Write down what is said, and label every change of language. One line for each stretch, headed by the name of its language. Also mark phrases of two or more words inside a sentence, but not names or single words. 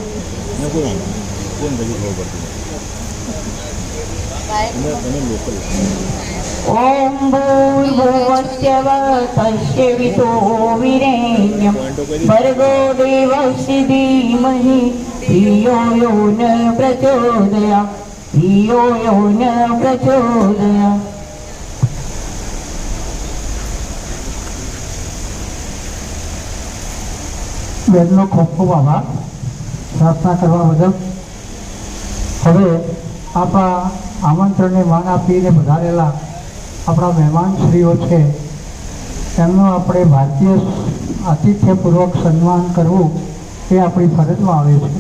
Sanskrit: ओम भूर्भुवस्य तस्य वितो वीरेण्यं भर्गो देवस्य धीमहि धियो यो न प्रचोदयात्।
Gujarati: બેનનો ખૂબ ખૂબ આભાર પ્રાર્થના કરવા બદલ. હવે આપણા આમંત્રણને માન આપીને વધારેલા આપણા મહેમાનશ્રીઓ છે એમનું આપણે ભારતીય આતિથ્યપૂર્વક સન્માન કરવું એ આપણી ફરજમાં આવે છે.